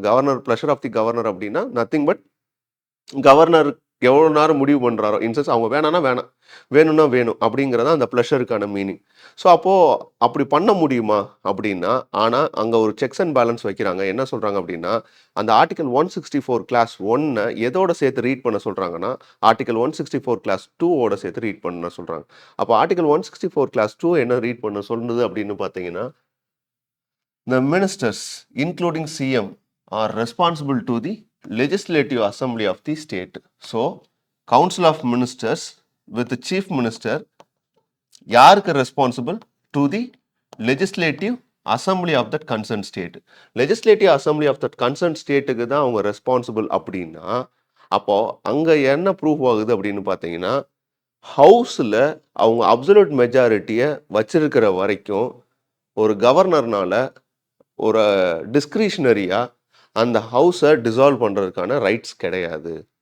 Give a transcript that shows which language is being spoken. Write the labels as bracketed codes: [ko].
[ta] Governor pleasure of the governor அப்படின்னா nothing but governor எவ்வளோ நேரம் முடிவு பண்ணுறாரோ, இன்சென்ஸ் அவங்க வேணான்னா வேணாம், வேணும்னா வேணும் அப்படிங்கிறதா அந்த ப்ளஷருக்கான மீனிங். ஸோ அப்போது அப்படி பண்ண முடியுமா அப்படின்னா, ஆனால் அங்கே ஒரு செக்ஸ் அண்ட் பேலன்ஸ் வைக்கிறாங்க. என்ன சொல்கிறாங்க அப்படின்னா, அந்த ஆர்டிகல் 164 கிளாஸ் 1 எதோட சேர்த்து ரீட் பண்ண சொல்கிறாங்கன்னா, ஆர்டிகல் 164 கிளாஸ் 2ஓட சேர்த்து ரீட் பண்ண சொல்கிறாங்க. அப்போ ஆர்டிகல் 164 கிளாஸ் 2 என்ன ரீட் பண்ண சொல்லுது அப்படின்னு பார்த்தீங்கன்னா, [en] the ministers including CM are responsible to the legislative assembly of the state. So council of ministers with the chief minister [ta] யாருக்கு [en] Responsible, to the legislative assembly of that concern state. [ta] Legislative assembly of that concern ஸ்டேட்டுக்கு தான் அவங்க responsible அப்படின்னா, அப்போ அங்கே என்ன proof ஆகுது அப்படின்னு பார்த்தீங்கன்னா, ஹவுஸில் அவங்க அப்சல்யூட் மெஜாரிட்டியை வச்சிருக்கிற வரைக்கும் ஒரு கவர்னர்னால ஒரு டிஸ்கிரிஷனரியாக அந்த ஹவுஸை டிசால்வ் பண்ணுறதுக்கான ரைட்ஸ் கிடையாது.